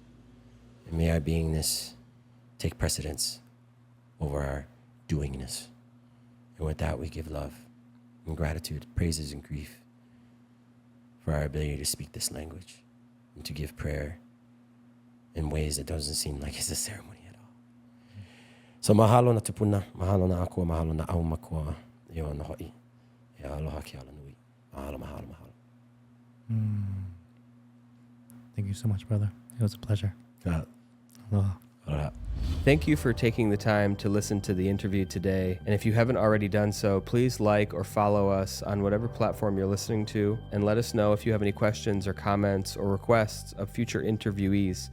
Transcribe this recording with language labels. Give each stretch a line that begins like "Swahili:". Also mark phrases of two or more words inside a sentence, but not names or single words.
English: And may our beingness take precedence over our doingness. And with that, we give love and gratitude, praises and grief for our ability to speak this language and to give prayer in ways that doesn't seem like it's a ceremony at all.
Hawaiian: So mahalo na tupuna, mahalo na ako, mahalo na au makua, yo na hoi, e aloha ki ala nui. Mahalo, mahalo, mahalo.
English: Thank you so much, brother. It was a pleasure. Aloha. Aloha. Thank you for taking the time to listen to the interview today. And if you haven't already done so, please like or follow us on whatever platform you're listening to, and let us know if you have any questions or comments or requests of future interviewees.